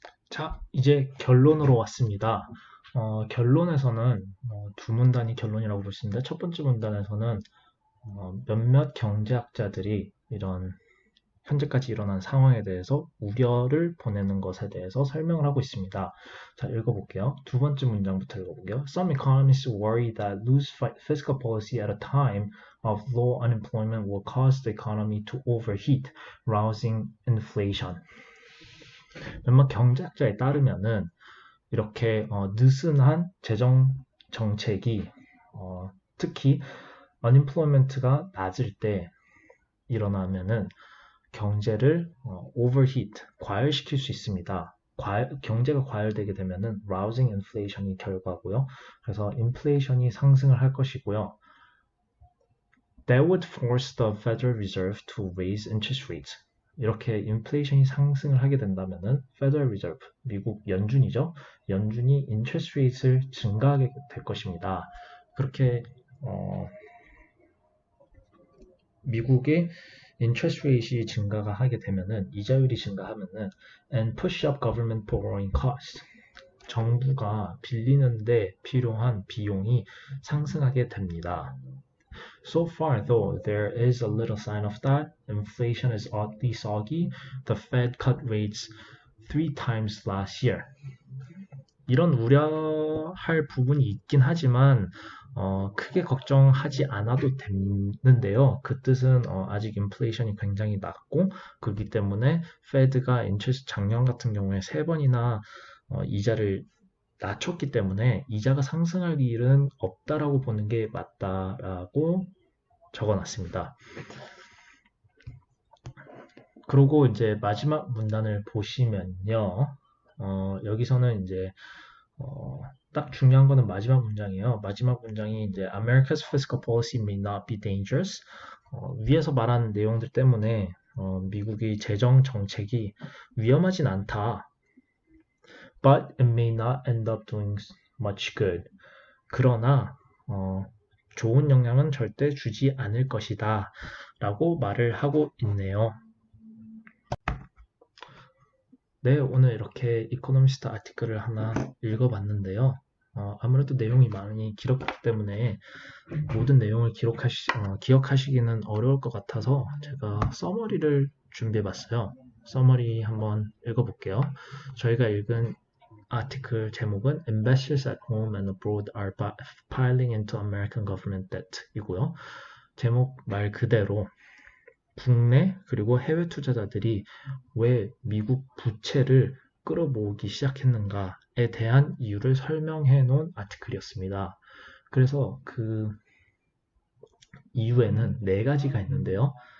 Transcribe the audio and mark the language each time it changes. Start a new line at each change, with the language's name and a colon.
Korean: 자, 이제 결론으로 왔습니다. 결론에서는 두 문단이 결론이라고 볼 수 있는데 첫 번째 문단에서는 몇몇 경제학자들이 이런 현재까지 일어난 상황에 대해서 우려를 보내는 것에 대해서 설명을 하고 있습니다. 자, 읽어볼게요. 두 번째 문장부터 읽어볼게요.
English: Some economists worry that loose fiscal policy at a time of low unemployment will cause the economy to overheat, rousing inflation.
Korean: 몇몇 경제학자에 따르면은 이렇게 느슨한 재정 정책이 특히 unemployment가 낮을 때 일어나면은 경제를 overheat, 과열시킬 수 있습니다. 경제가 과열되게 되면은
English: rousing inflation
Korean: 이 결과고요. 그래서 인플레이션이 상승을 할 것이고요.
English: That would force the Federal Reserve to raise interest rates.
Korean: 이렇게 인플레이션이 상승을 하게 된다면은 Federal Reserve, 미국 연준이죠. 연준이 interest rate을 증가하게 될 것입니다. 그렇게 미국의 interest rate이 증가가 하게 되면은 이자율이 증가하면은
English: and push up government borrowing costs.
Korean: 정부가 빌리는데 필요한 비용이 상승하게 됩니다.
English: So far, though, there is a little sign of that. Inflation is oddly soggy. The Fed cut rates 3 times last year.
Korean: 이런 우려할 부분이 있긴 하지만 크게 걱정하지 않아도 되는데요. 그 뜻은 아직 인플레이션이 굉장히 낮고 그렇기 때문에 페드가 작년 같은 경우에 3번이나 이자를 낮췄기 때문에 이자가 상승할 일은 없다라고 보는 게 맞다라고 적어놨습니다. 그리고 이제 마지막 문단을 보시면요. 여기서는 이제 딱 중요한 거는 마지막 문장이에요. 마지막 문장이 이제
English: America's fiscal policy may not be dangerous.
Korean: 위에서 말한 내용들 때문에 미국의 재정 정책이 위험하진 않다.
English: But it may not end up doing much good.
Korean: 그러나 좋은 영향은 절대 주지 않을 것이다 라고 말을 하고 있네요. 네, 오늘 이렇게 이코노미스트 아티클을 하나 읽어봤는데요. 아무래도 내용이 많이 길었기 때문에 모든 내용을 기억하시기는 어려울 것 같아서 제가 서머리를 준비해봤어요. 서머리 한번 읽어볼게요. 저희가 읽은 아티클 제목은
English: Investors at home and abroad are piling into American government debt
Korean: 이고요. 제목 말 그대로 국내 그리고 해외 투자자들이 왜 미국 부채를 끌어모으기 시작했는가에 대한 이유를 설명해 놓은 아티클이었습니다. 그래서 그 이유에는 4가지가 있는데요.